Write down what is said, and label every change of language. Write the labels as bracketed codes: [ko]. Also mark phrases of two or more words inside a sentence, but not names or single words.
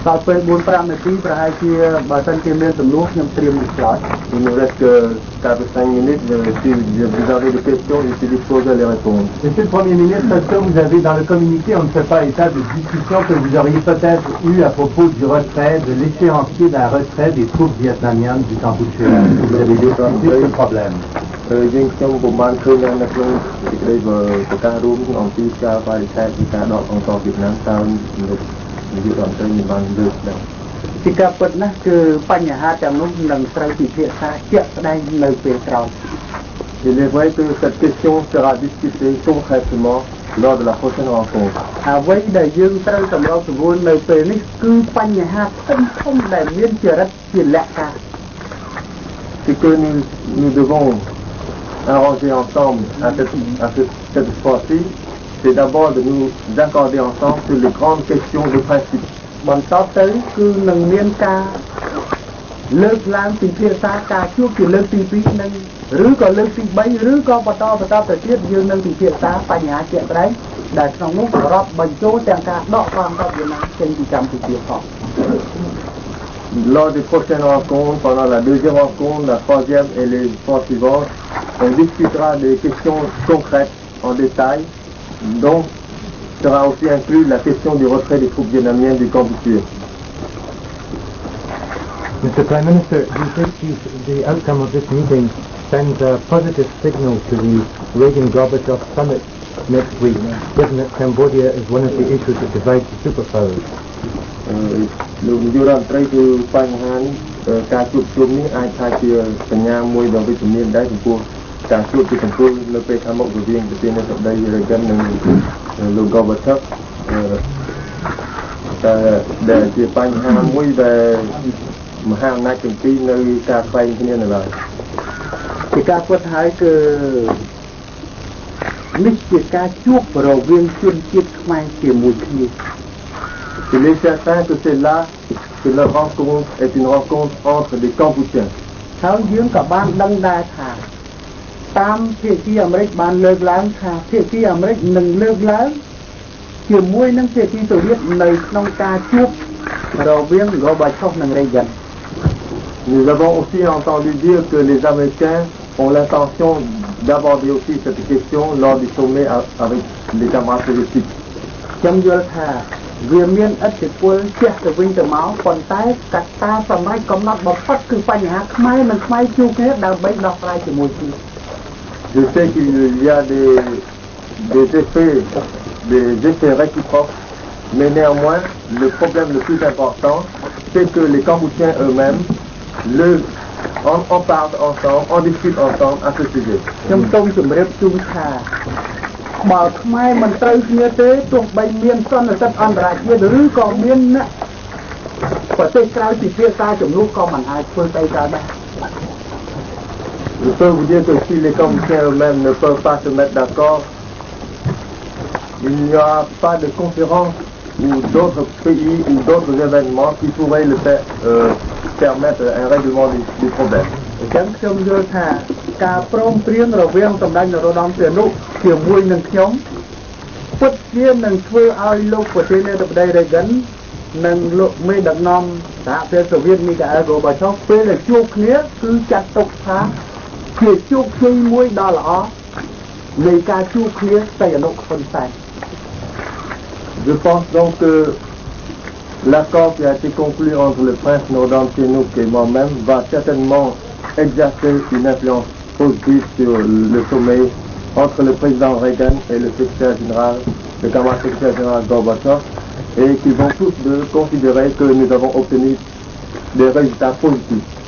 [fr] Il nous reste que 4 ou 5 minutes. Si vous avez des questions, je suis disposé à les répondre. Monsieur le Premier ministre, est-ce que vous avez dans le communiqué, on ne fait pas état de discussion que vous auriez peut-être eu à propos du retrait, de l'échéancier d'un retrait des troupes vietnamiennes du Cambodge? Vous avez discuté ce problème? [km] យើងខ្ញុំពុំបានឃើញនៅក្នុងសេចក្តីប្រកាសរួមអំពីការបរិច្ឆេទពីការដកអង្គវៀតណាមតើនាយករដ្ឋមន្ត្រីមានបានលើកដែរ ជាការពិតណាស់គឺបញ្ហាទាំងនោះនឹងត្រូវពិភាក្សាជាក់ស្ដែងនៅពេលក្រោយ [fr] Il est vrai que cette question sera discutée concrètement lors de la prochaine rencontre. [km] អ្វីដែលយើងត្រូវសម្របសម្រួលនៅពេលនេះគឺបញ្ហាធំៗដែលមានចរិតជាលក្ខណៈ [fr] C'est que nous devons arranger ensemble à cette fois-ci, c'est d'abord de nous accorder ensemble sur les grandes questions de principe. [km] បន្តទៅគឺនឹងមានការលើកឡើងពីភាសាការជួបជាលើកទី2នឹងឬក៏លើកទី3ឬក៏បន្តទៅទៀតយើងនឹងពិភាក្សាបញ្ហាជាក់ស្ដែងដែលក្នុងនោះរាប់បញ្ចូលទាំងការដកកងទ័ពវៀតណាមចេញពីកម្ពុជាផង [fr] Lors des prochaines rencontres, pendant la deuxième rencontre, la troisième et les fois suivantes, on discutera des questions concrètes en détail, dont sera aussi inclus la question du retrait des troupes vietnamiennes du Cambodge. [en] Mr. Prime Minister, do you think the outcome of this meeting sends a positive signal to the Reagan-Gorbachev summit next week, given that Cambodia is one of the issues that divides the superpowers? [km] លោកនាយករដ្ឋមន្ត្រីគឺបញ្ហានេះការជួបជុំនេះអាចថាជាសញ្ញាមួយដ៏វិជ្ជមានដែរចំពោះការជួបជាកំពូលនៅពេលខាងមុខរវាងប្រធានាធិបតី Reagan និងលោក Gorbachev តែដែលជាបញ្ហាមួយដែលមហាអំណាចទាំងពីរនៅការខ្វែងគ្នានៅឡើយជាការពិតហើយគឺ នេះជាការជួបរវាងជនជាតិខ្មែរជាមួយគ្នា [fr] Il est certain que c'est là que leur rencontre est une rencontre entre des Cambodgiens. [km] ហើយយើងក៏បានដឹងដែរថាតាមភាគីអាមេរិកបានលើកឡើងថាភាគីអាមេរិកនឹងលើកឡើងជាមួយនឹងភាគីសូវៀតនៅក្នុងការជួបរវាង Gorbachev និង Reagan. [fr] Nous avons aussi entendu dire que les Américains ont l'intention d'aborder aussi cette question lors du sommet avec les camarades soviétiques. [km] ខ្ញុំយល់ថាវាមានឥទ្ធិពលជះទៅវិញទៅមកប៉ុន្តែកត្តាសម្រាប់កំណត់បំផុតគឺបញ្ហាខ្មែរនិងខ្មែរជួបគ្នាដើម្បីដោះស្រាយជាមួយគ្នា [fr] Je sais qu'il y a des effets réciproques, mais néanmoins le problème le plus important c'est que les Cambodgiens eux-mêmes en parlent ensemble, en discutent ensemble à ce sujet. [km] ខ្ញុំសូមជម្រាបជូនថាបើខ្មែរមិនត្រូវគ្នាទេទោះបីមានសន្និសីទអន្តរជាតិឬក៏មានប្រទេសក្រៅពិភាក្សាចំនួនក៏មិនអាចធ្វើស្អីកើតដែរ [fr] Je peux vous dire que si les Cambodgiens eux-mêmes ne peuvent pas se mettre d'accord, il n'y aura pas de conférence ou d'autres pays ou d'autres événements qui pourraient permettre un règlement du problème. [km] អញ្ចឹងខ្ញុំយល់ថាការព្រមព្រៀងរវាងសម្ដេចនរោត្តមសីហនុជាមួយនឹងខ្ញុំពិតជានឹងធ្វើឲ្យលោកប្រធានាធិបតី Reagan និងលោកមេដឹកនាំសហភាពសូវៀត Mikhail Gorbachev ពេលដែលជួបគ្នាគឺចាត់ទុកថាជាជោគជ័យមួយដ៏ល្អនៃការជួបគ្នាតែអនុហ៊ុនសែន [fr] Je pense donc que l'accord qui a été conclu entre le prince Norodom Sihanouk et moi-même va certainement exercer une influence positive sur le sommet entre le président Reagan et le secrétaire général, le camarade secrétaire général Gorbachev, et qu'ils vont tous deux considérer que nous avons obtenu des résultats positifs.